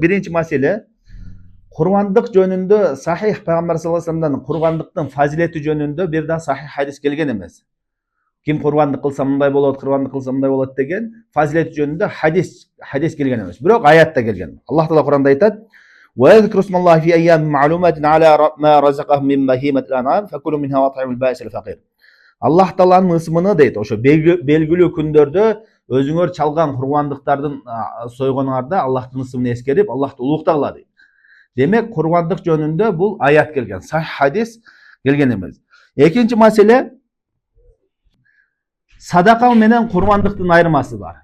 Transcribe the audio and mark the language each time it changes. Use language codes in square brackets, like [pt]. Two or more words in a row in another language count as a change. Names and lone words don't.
[ky] Биринчи маселе, курбандык жөнүндө сахих Пайгамбар [ar] صلى الله عليه و [ky] салламдан курбандыктын фазилети жөнүндө бир да сахих хадис келген эмес. Ким курбандык кылса мындай болот, курбандык кылса мындай болот деген фазилет жөнүндө хадис келген эмес. Бирок аятта келген. Аллах Таала Куранда айтат: [ar] "ويذكروا اسم الله في أيام معلومات على ما رزقهم من بهيمة الأنعام فكلوا منها وأطعموا البائس الفقير." [ky] Аллах Тааланын ысмыны дейт, ошо белгилүү күндөрдө өзүңөр чалган курбандыктардын сойгонуңарда Аллахтын ысмын эскерип, Аллахты улуктагыла дейт. Демек, курбандык жөнүндө бул аят келген, сахих хадис келген эмес. Экинчи маселе, садака менен курбандыктын айырмасы бар.